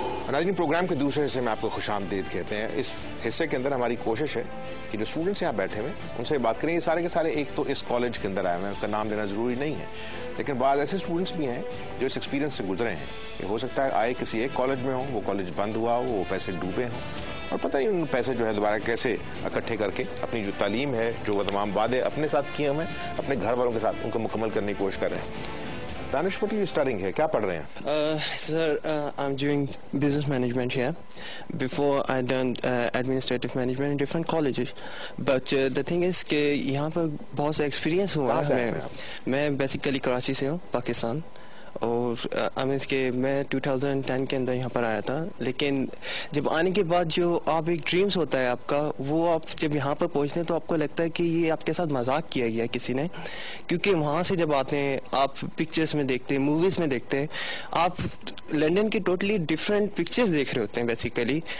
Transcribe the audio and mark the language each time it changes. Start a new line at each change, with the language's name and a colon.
Urdu: ناظرین, پروگرام کے دوسرے حصے میں آپ کو خوش آمدید کہتے ہیں. اس حصے کے اندر ہماری کوشش ہے کہ جو اسٹوڈنٹس یہاں بیٹھے ہوئے ان سے بات کریں. یہ سارے کے سارے ایک تو اس کالج کے اندر آئے ہوئے ہیں, اس کا نام لینا ضروری نہیں ہے, لیکن بعض ایسے اسٹوڈنٹس بھی ہیں جو اس ایکسپیرینس سے گزرے ہیں. یہ ہو سکتا ہے آئے کسی ایک کالج میں ہوں, وہ کالج بند ہوا ہو, وہ پیسے ڈوبے ہوں, اور پتہ نہیں ان پیسے جو ہے دوبارہ کیسے اکٹھے کر کے اپنی جو تعلیم ہے, جو وہ تمام وعدے اپنے ساتھ کیے ہوئے ہیں, اپنے گھر والوں کے ساتھ ان کو مکمل کرنے کی کوشش کر رہے ہیں. دانش پٹیل اسٹارٹنگ ہے, کیا پڑھ رہے ہیں؟
English: Sir, I'm doing business management here. Before I done administrative management in different colleges. But the thing is
Urdu: کہ یہاں پر بہت سا ایکسپیرینس ہوا ہے. میں بیسیکلی کراچی سے ہوں, پاکستان, اور میں 2010 کے اندر یہاں پر آیا تھا. لیکن جب آنے کے بعد جو آپ ایک ڈریمز ہوتا ہے آپ کا, وہ آپ جب یہاں پر پہنچتے ہیں تو آپ کو لگتا ہے کہ یہ آپ کے ساتھ مذاق کیا گیا کسی نے, کیونکہ وہاں سے جب آتے ہیں آپ پکچرز میں دیکھتے ہیں, موویز میں دیکھتے ہیں, آپ لنڈن کی ٹوٹلی ڈفرینٹ پکچرز دیکھ رہے ہوتے ہیں بیسیکلی.